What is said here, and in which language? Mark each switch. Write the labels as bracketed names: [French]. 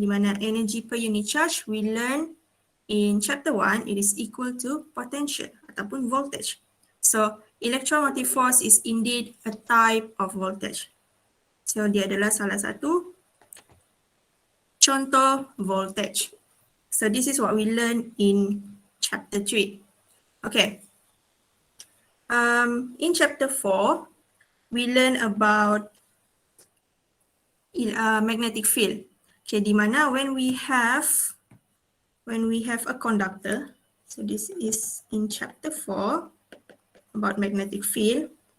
[Malay] Di mana [English] energy per unit charge, we learn in chapter 1, it is equal to potential [Malay] ataupun [English] voltage. So, electromotive force is indeed a type of voltage. [Malay] So, dia adalah salah satu contoh voltage. [English] So this is what we learned in chapter 3. Okay. In chapter 4, we learn about magnetic field. Okay, [Malay] di mana [English] when we have a conductor, so this is in chapter 4 about magnetic field.